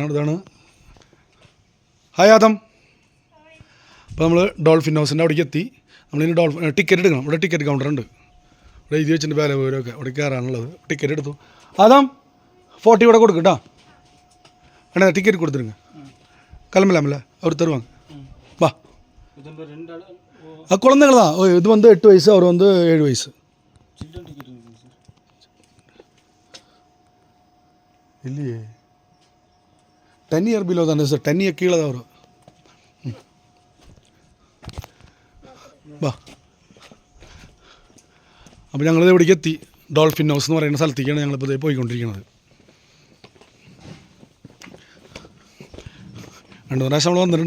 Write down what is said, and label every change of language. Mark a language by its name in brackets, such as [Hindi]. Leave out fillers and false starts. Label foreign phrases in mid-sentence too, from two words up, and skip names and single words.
[Malayalam] ഇതാണ് ഹായ് ആദം. അപ്പോൾ നമ്മൾ ഡോൾഫിൻ ഹൗസിൻ്റെ അവിടേക്ക് എത്തി. നമ്മളിനി ടിക്കറ്റ് എടുക്കണം. ഇവിടെ ടിക്കറ്റ് കൗണ്ടറുണ്ട്. ഇവിടെ എഴുതി വെച്ചിട്ട് വില വിവരമൊക്കെ അവിടെ കയറാനുള്ളത്. ടിക്കറ്റ് എടുത്തു. ആദം 40 ഇവിടെ കൊടുക്കും കേട്ടോ. വേണേ ടിക്കറ്റ് കൊടുത്തിരുங்க. [Tamil] கிளம்பலாம்ல அவர் தருவாங்க. வா, குழந்தைங்க தான். இது வந்து 8 வயசு, அவர் வந்து 7 வயசு. இல்லையே, 10 [English] year below [Tamil] தானே சார். 10 இயர் கீழே தான் வரும். [Malayalam] വാ. അപ്പോൾ ഞങ്ങളിത് ഇവിടേക്ക് എത്തി. ഡോൾഫിൻ ഹൗസ് എന്ന് പറയുന്ന സ്ഥലത്തേക്കാണ് ഞങ്ങളിപ്പോൾ പോയിക്കൊണ്ടിരിക്കുന്നത്. 2 പ്രാവശ്യം നമ്മൾ വന്നിട്ടുണ്ട്.